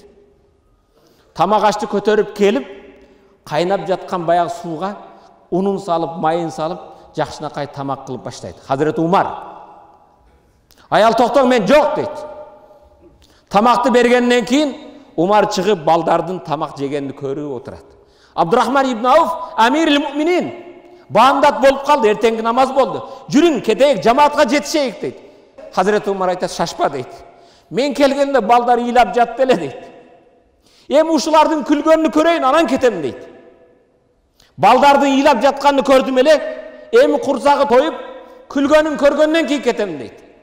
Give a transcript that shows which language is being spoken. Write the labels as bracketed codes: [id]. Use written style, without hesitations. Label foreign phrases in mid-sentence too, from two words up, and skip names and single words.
[ky] Тамак ашты көтөрүп келип, кайнап жаткан баягы сууга унун салып, майын салып, жакшынакай тамак кылып баштайт. Hazreti Umar: "Аял токтоң, мен жок" дейт. Тамакты бергенден кийин Умар чыгып балдардын тамак жегенин көрүп отурат. Абдурахман ибн Ауф: [ar] "أمير المؤمنين, [ky] баамдат болуп калды, эртеңки намаз болду. Жүрүң, кетейик, жамаатка жетишейик" дейт. Hazreti Umar айтат: "Шашпа" дейт. "Мен келгенде балдар ыйлап жатты эле" дейт. "Эми ушулардын күлгөнүн көрөйүн, анан кетем" дейт. "Балдардын ыйлап жатканын көрдүм эле, эми курсагы тоюп, күлгөнүн көргөндөн кийин кетем" дейт.